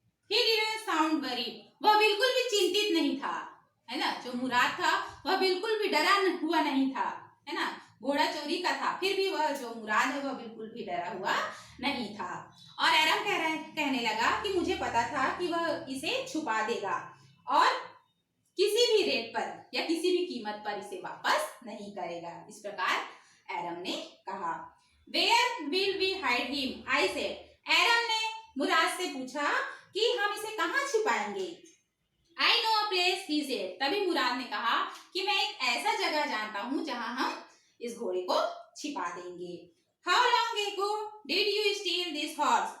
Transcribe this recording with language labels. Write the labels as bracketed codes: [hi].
[en] He didn't sound worried. [hi] वह बिल्कुल भी चिंतित नहीं था, है ना। जो मुराद था वह बिल्कुल भी डरा हुआ नहीं था, है ना। घोड़ा चोरी का था, फिर भी वह जो मुराद है वह बिल्कुल भी डरा हुआ नहीं था। और एरम कहने लगा कि मुझे पता था कि वह इसे छुपा देगा और किसी भी रेट पर या किसी भी कीमत पर इसे वापस नहीं करेगा। इस प्रकार एरम ने कहा। [en] Where will we hide him? I said. [hi] एरम ने मुराद से पूछा कि हम इसे कहाँ छिपाएंगे? [en] I know a place, he said. [hi] तभी मुराद ने कहा कि मैं एक ऐसा जगह जानता हूँ जहाँ हम इस घोड़े को छिपा देंगे। [en] How long ago did you steal this horse?